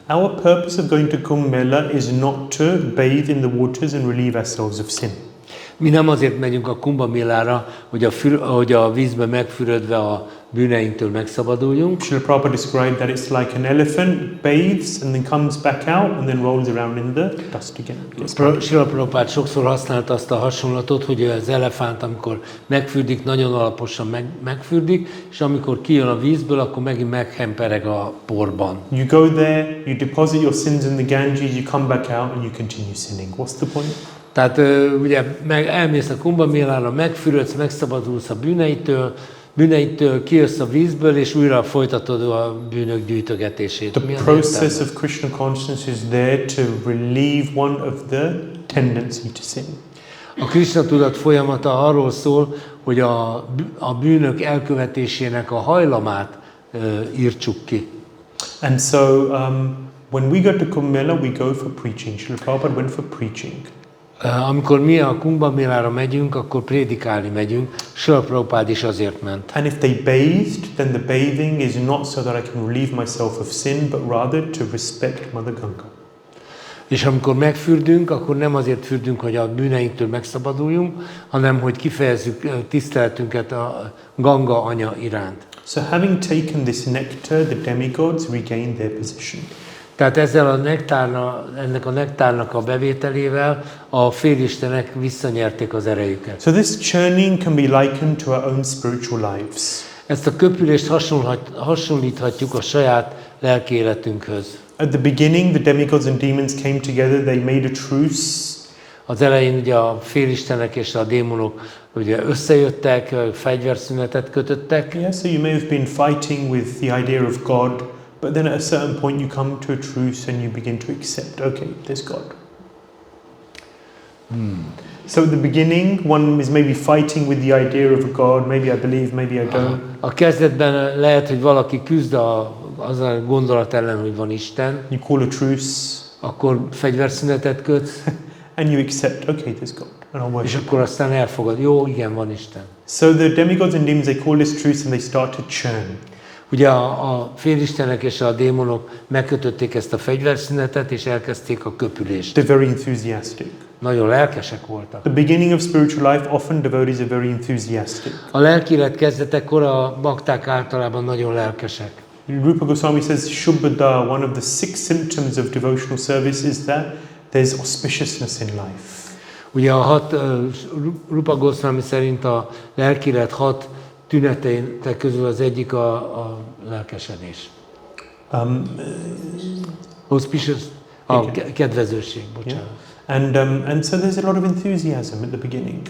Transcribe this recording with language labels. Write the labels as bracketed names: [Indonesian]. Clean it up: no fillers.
[English] our purpose of going to Kumbh Mela is not to bathe in the waters and relieve ourselves of sin. [Hungarian] Mi nem azért megyünk a Kumbh Mélára, hogy a vízbe megfürödve a bűneinktől megszabaduljunk. [English] Srila Prabhupada described that it's like an elephant bathes and then comes back out and then rolls around in the dust again. [Hungarian] Srila Prabhupada sokszor használta azt a hasonlatot, hogy az elefánt, amikor megfürdik, nagyon alaposan megfürdik, és amikor kijön a vízből, akkor megint meghempereg a porban. [English] You go there, you deposit your sins in the Ganges, you come back out and you continue sinning. What's the point? [Hungarian] Tehát ugye elmész a Kumbh Mélára, megfürödsz, megszabadulsz a bűneitől, kijössz a vízből, és újra folytatod a bűnök gyűjtögetését. [English] The process of Krishna consciousness is there to relieve one of the tendency to sin. [Hungarian] A Krishna tudat folyamata arról szól, hogy a bűnök elkövetésének a hajlamát írtsuk ki. [English] And so when we go to Kumbh Mela, we go for preaching. Srila Prabhupada went for preaching. [Hungarian] Amikor mi a Kumbh Mélára megyünk, akkor prédikálni megyünk. Srila Prabhupada is azért ment. [English] And if they bathed, then the bathing is not so that I can relieve myself of sin, but rather to respect Mother Ganga. [Hungarian] És amikor megfürdünk, akkor nem azért fürdünk, hogy a bűneinktől megszabaduljunk, hanem hogy kifejezzük tiszteletünket a Ganga anya iránt. [English] So having taken this nectar, the demigods regained their position. [Hungarian] Tehát ezzel ennek a nektárnak a bevételével a félistenek visszanyerték az erejüket. [English] So this churning can be likened to our own spiritual lives. [Hungarian] Ezt a köpülést hasonlíthatjuk a saját lelki életünkhöz. [English] At the beginning, the demigods and demons came together, they made a truce. [Hungarian] Az elején ugye a félistenek és a démonok ugye összejöttek, fegyverszünetet kötöttek. [English] Yeah, so you may have been fighting with the idea of God, but then at a certain point you come to a truce and you begin to accept, okay, there's God. So at the beginning, one is maybe fighting with the idea of a God, maybe I believe, maybe I don't. [Hungarian] A kezdetben lehet, hogy valaki küzd az a gondolat ellen, hogy van Isten. [English] You call a truce. [Hungarian] Akkor fegyverszünetet kötsz. [English] And you accept, okay, there's God, and I'll [Hungarian] És [English] worship. [Hungarian] akkor aztán elfogad. Jó, igen, van Isten. [English] So the demigods and demons, they call this truce and they start to churn. [Hungarian] Ugye a félistenek és a démonok megkötötték ezt a fegyverszünetet, és elkezdték a köpülést. [English] They're very enthusiastic. [Hungarian] Nagyon lelkesek voltak. [English] The beginning of spiritual life, often devotees are very enthusiastic. [Hungarian] A lelkiélet kezdetekor a bakták általában nagyon lelkesek. [English] Rupa Goswami says, Shubhada, one of the 6 symptoms of devotional service is that there's auspiciousness in life. [Hungarian] Ugye Rupa Goswami szerint a lelkiélet 6 tüneteinek közül az egyik a lelkesedés. Auspicious, kedvezőség, bocsánat. [English] Yeah. And so there's a lot of enthusiasm at the beginning.